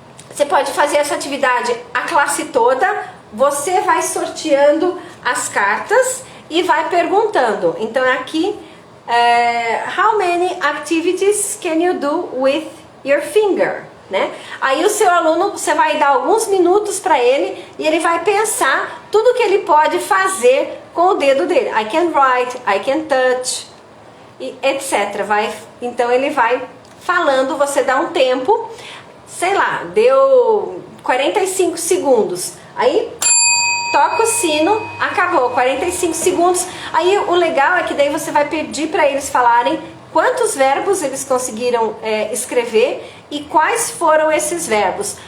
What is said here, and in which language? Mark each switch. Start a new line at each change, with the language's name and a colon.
Portuguese: você pode fazer essa atividade a classe toda, você vai sorteando as cartas e vai perguntando. Então, aqui,
English: how many activities can you do with your finger, né?
Portuguese: Aí o seu aluno, você vai dar alguns minutos para ele e ele vai pensar tudo que ele pode fazer com o dedo dele.
English: I can write, I can touch, e etc.
Portuguese: Então ele vai falando, você dá um tempo, sei lá, deu 45 segundos. Aí toca o sino, acabou, 45 segundos. Aí o legal é que daí você vai pedir para eles falarem quantos verbos eles conseguiram escrever e quais foram esses verbos.